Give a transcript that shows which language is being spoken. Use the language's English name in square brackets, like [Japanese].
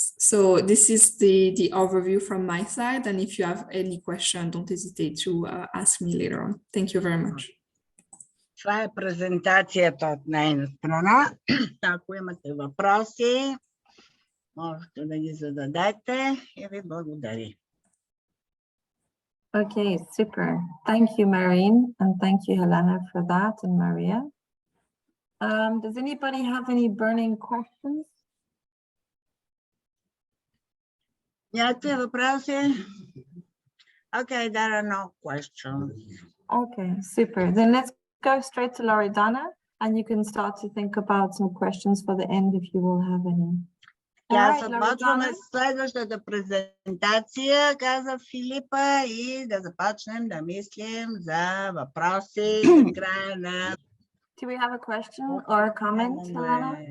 [English] So this is the overview from my side, and if you have any question, don't hesitate to ask me later on. Thank you very much. [Bulgarian] Това е презентацията от нейна страна. Ако имате въпроси, можете да ги зададете и ви благодаря. [English] Okay, super. Thank you, Marine, and thank you, Helena, for that, and Maria. Does anybody have any burning questions? [Bulgarian] Някакви въпроси? [English] Okay, there are no questions. Okay, super. Then let's go straight to Loredana, and you can start to think about some questions for the end if you will have any. [Bulgarian] Започваме с следващата презентация, каза Филипа, и да започнем да мислим за въпроси за края на... [English] Do we have a question or a comment, Helena?